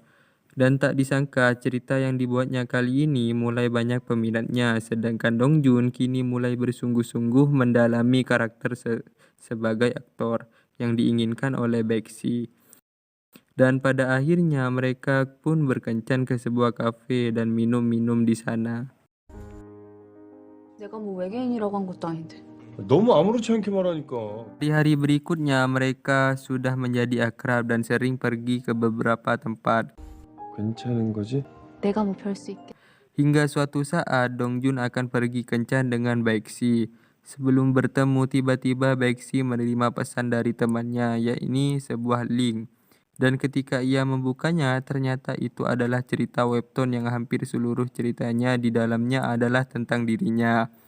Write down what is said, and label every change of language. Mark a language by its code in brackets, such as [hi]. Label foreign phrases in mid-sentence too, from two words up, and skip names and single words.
[id] Dan tak disangka cerita yang dibuatnya kali ini mulai banyak peminatnya, sedangkan Dongjun kini mulai bersungguh-sungguh mendalami karakter sebagai aktor yang diinginkan oleh Baekshi. Dan pada akhirnya mereka pun berkencan ke sebuah kafe dan minum-minum di sana. [ko] 내가 뭐 외계인이라고 한 것도 아닌데. 너무 아무렇지 않게 말하니까. [id] Di hari berikutnya mereka sudah menjadi akrab dan sering pergi ke beberapa tempat. [ko] 괜찮은 거지? 내가 뭐 별 수 있게. [id] Hingga suatu saat Dongjun akan pergi kencan dengan Baekshi. Sebelum bertemu tiba-tiba Baekshi menerima pesan dari temannya, yakni sebuah link. Dan ketika ia membukanya, ternyata itu adalah cerita webtoon yang hampir seluruh ceritanya di dalamnya adalah tentang dirinya.